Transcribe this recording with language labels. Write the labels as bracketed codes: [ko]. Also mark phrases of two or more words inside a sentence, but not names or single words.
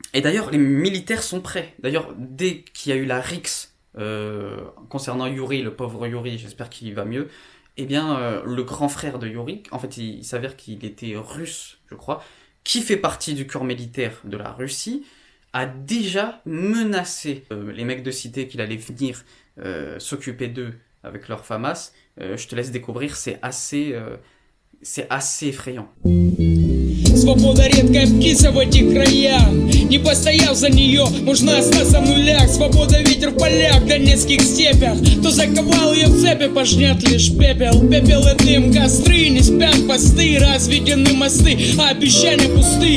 [fr] Et d'ailleurs, les militaires sont prêts. D'ailleurs, dès qu'il y a eu la rixe concernant Yuri, le pauvre Yuri, j'espère qu'il va mieux, eh bien, le grand frère de Yuri, en fait, il s'avère qu'il était russe, je crois, qui fait partie du corps militaire de la Russie, a déjà menacé les mecs de cité qu'il allait venir s'occuper d'eux avec leur FAMAS. Je te laisse découvrir, c'est assez effrayant. [ru] Свобода редкая птица в этих краях. Не постояв за нее, можно остаться в нулях. Свобода ветер в полях, в донецких степях. Кто заковал ее в цепи, пожнет лишь пепел. Пепел и дым, костры, не спят посты. Разведены мосты, а обещания пусты.